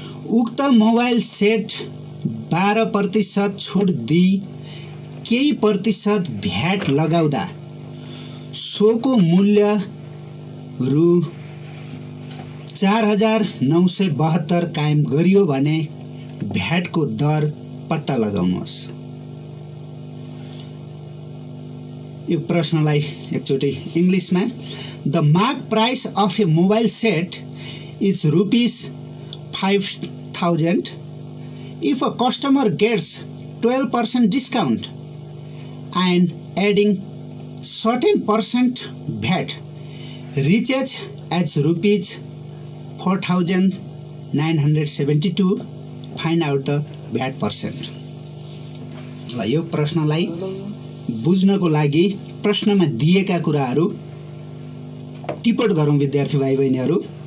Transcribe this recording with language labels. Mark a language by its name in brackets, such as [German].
[Nepali] उक्त mobile set 12% छुट दिई केही प्रतिशत भ्याट लगाउँदा सोको मूल्य रु 4972 कायम गरियो भने भ्याटको दर पत्ता लगाउनुहोस्। यो प्रश्नलाई एकचोटि इंग्लिशमा, [English] The mark price of a mobile set is ₹5000 if a customer gets 12% discount and adding certain percent VAT reaches as ₹4972, find out the VAT percent। [Nepali] ल यो प्रश्नलाई बुझ्नको लागि प्रश्नमा दिएका कुराहरू टिप्पण गरौँ विद्यार्थी भाइ बहिनीहरू।